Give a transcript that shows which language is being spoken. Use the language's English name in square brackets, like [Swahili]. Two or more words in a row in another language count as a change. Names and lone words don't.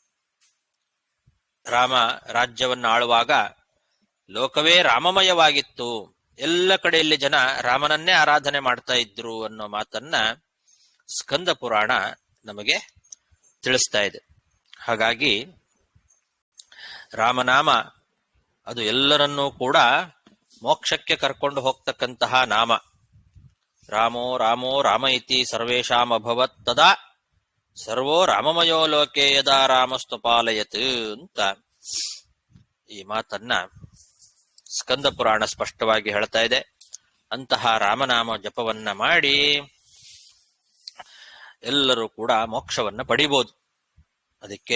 [Kannada] ರಾಮ ರಾಜ್ಯವನ್ನ ಆಳುವಾಗ ಲೋಕವೇ ರಾಮಮಯವಾಗಿತ್ತು, ಎಲ್ಲ ಕಡೆಯಲ್ಲಿ ಜನ ರಾಮನನ್ನೇ ಆರಾಧನೆ ಮಾಡ್ತಾ ಇದ್ರು ಅನ್ನೋ ಮಾತನ್ನ ಸ್ಕಂದ ಪುರಾಣ ನಮಗೆ ತಿಳಿಸ್ತಾ ಇದೆ. ಹಾಗಾಗಿ ರಾಮನಾಮ ಅದು ಎಲ್ಲರನ್ನೂ ಕೂಡ ಮೋಕ್ಷಕ್ಕೆ ಕರ್ಕೊಂಡು ಹೋಗ್ತಕ್ಕಂತಹ ನಾಮ. [Sanskrit] ರಾಮೋ ರಾಮೋ ರಾಮ ಇತಿ ಸರ್ವೇಷಾಂ ಅಭವತ್ ತದಾ ಸರ್ವೋ ರಾಮಮಯೋ ಲೋಕೆ ಯದಾ ರಾಮಸ್ತಪಾಲಯತ್ [Kannada] ಅಂತ ಈ ಮಾತನ್ನ ಸ್ಕಂದ ಪುರಾಣ ಸ್ಪಷ್ಟವಾಗಿ ಹೇಳ್ತಾ ಇದೆ. ಅಂತಹ ರಾಮನಾಮ ಜಪವನ್ನ ಮಾಡಿ ಎಲ್ಲರೂ ಕೂಡ ಮೋಕ್ಷವನ್ನ ಪಡಿಬಹುದು.